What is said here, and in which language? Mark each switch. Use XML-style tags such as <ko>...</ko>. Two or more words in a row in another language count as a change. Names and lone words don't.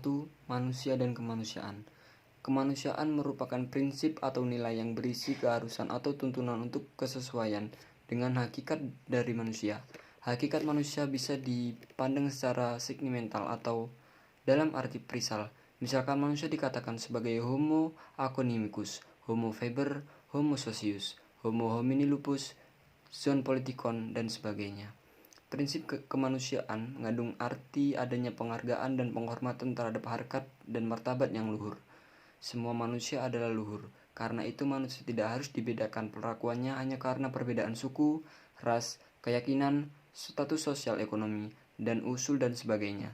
<id>Manusia dan kemanusiaan. Kemanusiaan merupakan prinsip atau nilai yang berisi keharusan atau tuntunan untuk kesesuaian dengan hakikat dari manusia. Hakikat manusia bisa dipandang secara segmental atau dalam arti perisal. Misalkan manusia dikatakan sebagai</id> <la>Homo economicus, Homo faber, Homo socius, Homo homini lupus,</la> <el>zoon politikon,</el> <id>dan sebagainya. Prinsip kemanusiaan mengandung arti adanya penghargaan dan penghormatan terhadap harkat dan martabat yang luhur. Semua manusia adalah luhur, karena itu manusia tidak harus dibedakan perlakuannya hanya karena perbedaan suku, ras, keyakinan, status sosial ekonomi, dan usul dan sebagainya.</id>